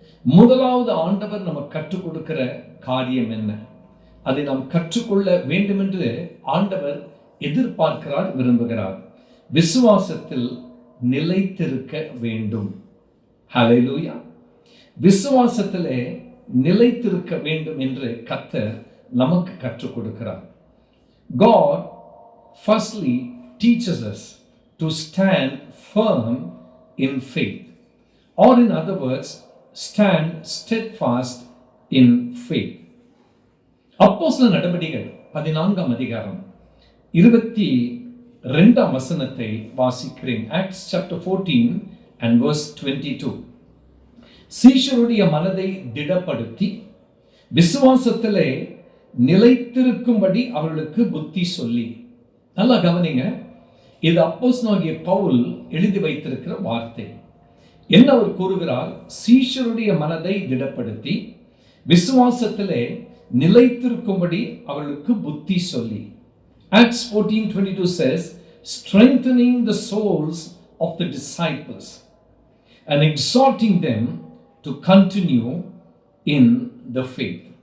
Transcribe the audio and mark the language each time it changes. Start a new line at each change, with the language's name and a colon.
Tamil: முதலாவது, ஆண்டவர் நமக்கு கற்றுக் கொடுக்கிற காரியம் என்ன, அதை நாம் கற்றுக்கொள்ள வேண்டும் என்று ஆண்டவர் எதிர்பார்க்கிறார், விரும்புகிறார். விசுவாசத்தில் நிலைத்திருக்க வேண்டும். ஹல்லேலூயா. விசுவாசத்திலே நிலைத்திருக்க வேண்டும் என்று கர்த்தர் நமக்கு கற்றுக் கொடுக்கிறார்.
English: God firstly teaches us to stand firm in faith, or in other words, stand steadfast in faith.
Tamil: அப்போஸ்தலர் நடபடிகள் 14 அதிகாரம் 22 வசனத்தை வாசிக்கிறேன்.
English: Acts chapter 14 and verse 22.
Tamil: சீஷருடைய மனதை திடப்படுத்தி விசுவாசத்திலே நிலைத்திருக்கும்படி அவர்களுக்கு புத்தி சொல்லி. நல்லா கவனிங்க, இது அப்போஸ்தலனாகிய பவுல் எழுதி வைத்திருக்கிற வார்த்தை. என்ன அவர் கூறுகிறார்? சீஷருடைய மனதை திடப்படுத்தி விசுவாசத்திலே நிலைத்திருக்கும்படி அவர்களுக்கு புத்தி சொல்லி.
English: Acts 14:22 says, strengthening the souls of the disciples and exhorting them to continue in the faith.